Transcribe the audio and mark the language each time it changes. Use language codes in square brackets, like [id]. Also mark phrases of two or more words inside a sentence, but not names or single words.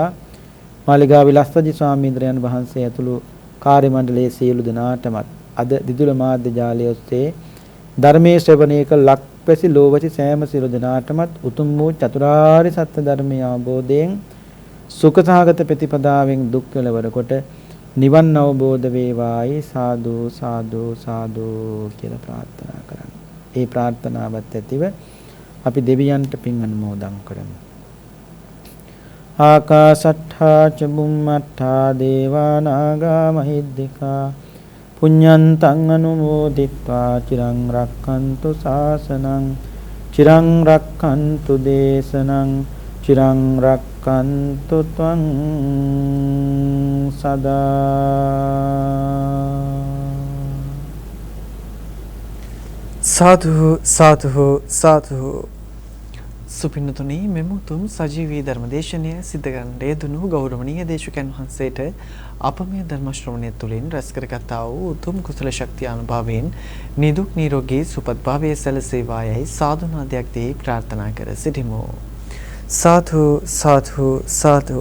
[si] මාලිගා විලස්සජි ස්වාමීන්ද්‍රයන් වහන්සේ ඇතුළු කාර්ය මණ්ඩලයේ සියලු දෙනාටමත් අද දිදුල මාධ්‍ය ජාලය ඔස්සේ ධර්මයේ ශ්‍රවණය කළ ලක්පැසි ලෝවැසි සෑම සියලු දෙනාටමත් උතුම් වූ චතුරාර්ය සත්‍ය ධර්මයේ අවබෝධයෙන් සුඛසහගත ප්‍රතිපදාවෙන් දුක් කෙලවර කොට නිවන් අවබෝධ වේවායි සාදු සාදු සාදු කියලා ප්‍රාර්ථනා කරමු. ඒ ප්‍රාර්ථනාවත් ඇතිව අපි දෙවියන්ට පින් අනුමෝදන් කරමු. [pi] ආකාසට්ඨා ච බුම්මට්ඨා දේවා නාග මහිද්దికා පුඤ්ඤන්තං අනුමෝදිත්වා චිරං රක්ඛන්තු ශාසනං චිරං රක්ඛන්තු දේශනං චිරං රක්ඛන්තු ත්වං සදා. [si] සාදු සාදු සාදු. සුපින්නතුනි මෙම උතුම් සජීවී ධර්මදේශනය සිද්ධ කරන්න යෙදුණු ගෞරවනීය දේශකයන් වහන්සේට අප මේ ධර්ම ශ්‍රවණය තුළින් රැස් කරගත්තා වූ උතුම් කුසල ශක්තිය අනුභවයෙන් නිදුක් නිරෝගී සුවපත් භාවයේ සැලසේවායයි සාදුනාදයක් දී ප්‍රාර්ථනා කර සිටිමු. සාදු සාදු සාදු.